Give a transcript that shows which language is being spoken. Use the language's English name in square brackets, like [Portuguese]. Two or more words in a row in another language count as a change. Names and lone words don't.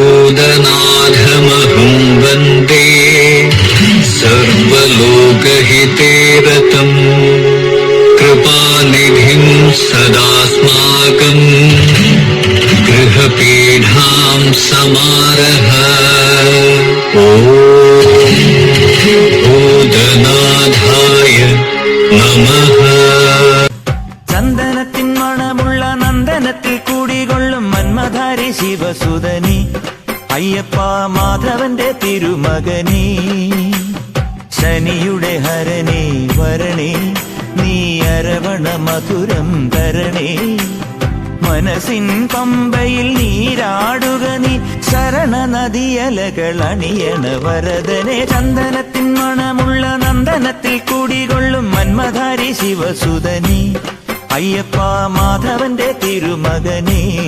[Sanskrit] भूतनाथमहं वन्दे सर्वलोकहिते रतम् कृपानिधिं सदास्माकम् गृहपीठां समारः ॐ भूतनाथाय नमः. [Malayalam] ചന്ദനത്തിൻ മണമുള്ള നന്ദനത്തിൽ കൂടികൊള്ളും മന്മധാരി ശിവസുതനി അയ്യപ്പ മാധവന്റെ തിരുമകനീ ശനിയുടെ ഹരണേ വരണേ നീ അരവണ മധുരം തരണേ മനസ്സിൻ പമ്പയിൽ നീരാടുക നീ ശരണ നദിയലകൾ അണിയണ വരദനെ ചന്ദനത്തിൻ മണമുള്ള നന്ദനത്തിൽ കൂടികൊള്ളും മന്മധാരി ശിവസുതനി അയ്യപ്പ മാധവന്റെ തിരുമകനേ